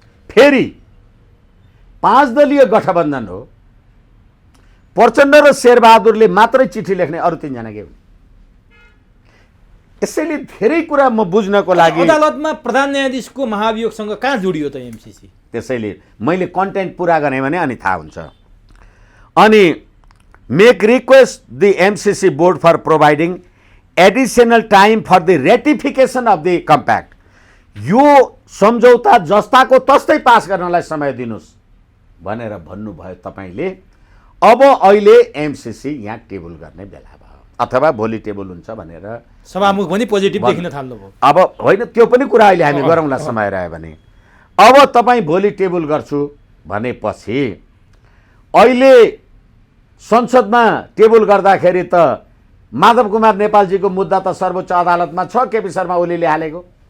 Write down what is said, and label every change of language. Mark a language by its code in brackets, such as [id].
[ne] फेरि 5 दलीय गठबन्धन हो, प्रचण्ड र शेरबहादुरले मात्रै चिठी लेख्ने, अरू 3 जना के हुन्? यसैले धेरै कुरा म बुझ्नको लागि अदालतमा प्रधान न्यायाधीशको महाभियोगसँग कहाँ जोडियो त एमसीसी? त्यसैले मैले कन्टेन्ट पुरा गरेँ भने अनि थाहा हुन्छ। [en] अनि make request the MCC board for providing additional time for the ratification of the compact. [ne] यो सम्झौता जस्ताको तस्तै पास गर्नलाई समय दिनुहोस् भनेर भन्नुभयो तपाईँले। अब अहिले एमसीसी यहाँ टेबल गर्ने बेला भयो अथवा भोलि टेबल हुन्छ भनेर सभामुख पनि पोजिटिभ देखिन थाल्नुभयो। अब होइन, त्यो पनि कुरा अहिले हामी गरौँला समय रह्यो भने। अब तपाईँ भोलि टेबल गर्छु भनेपछि अहिले संसदमा टेबल गर्दाखेरि त माधव कुमार नेपालजीको मुद्दा त सर्वोच्च अदालतमा छ, केपी शर्मा ओलीले हालेको।